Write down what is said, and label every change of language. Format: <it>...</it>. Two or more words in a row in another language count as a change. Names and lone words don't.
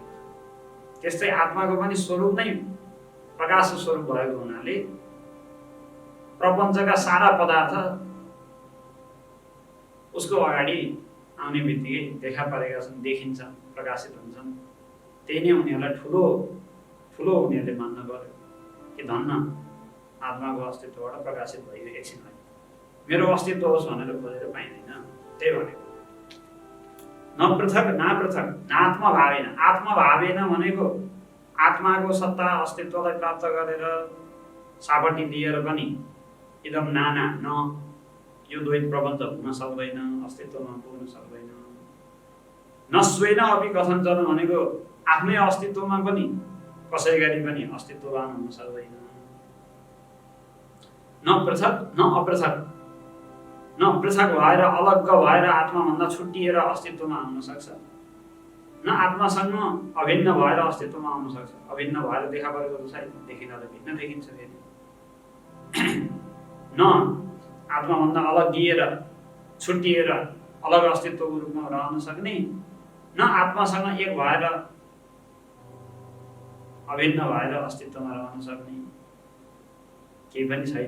<ne>त्यस्तै आत्माको पनि स्वरूप नै प्रकाश स्वरूप भएको हुनाले प्रपञ्चका सारा पदार्थ उसको अगाडि आउने बित्तिकै देखा परेका छन्, देखिन्छन्, प्रकाशित हुन्छन्। त्यही नै उनीहरूलाई ठुलो ठुलो उनीहरूले मान्न पर्यो कि धन्न आत्माको अस्तित्वबाट प्रकाशित भयो एकछिन होइन, मेरो अस्तित्व होस् भनेर खोजेर पाइँदैन। त्यही भनेको</ne> <sa>न पृथक न पृथक नात्मा भावेन। आत्मा भावेन</sa> <ne>भनेको आत्माको सत्ता अस्तित्वलाई प्राप्त गरेर सापट्टि दिएर पनि</ne> <sa>इदम नाना न</sa> <ne>यो द्वैत प्रपञ्च हुन सक्दैन, अस्तित्वमा पुग्न सक्दैन।</ne> <sa>न स्वेन अपि कथञ्चन</sa> <ne>भनेको आफ्नै अस्तित्वमा पनि कसै गरी पनि अस्तित्ववान हुन सक्दैन।</ne> <sa>न पृथक न अपृथक,</sa> <ne>न पृथक भएर अलग्ग भएर आत्माभन्दा छुट्टिएर अस्तित्वमा आउन सक्छ, न आत्मासँग अभिन्न भएर अस्तित्वमा आउन सक्छ। अभिन्न भएर देखा परेको त छैन, देखिन त भिन्न देखिन्छ फेरि। न आत्माभन्दा अलग्गिएर छुट्टिएर अलग अस्तित्वको रूपमा रहन सक्ने, न आत्मासँग एक भएर अभिन्न भएर अस्तित्वमा रहन सक्ने, केही पनि छैन।</ne>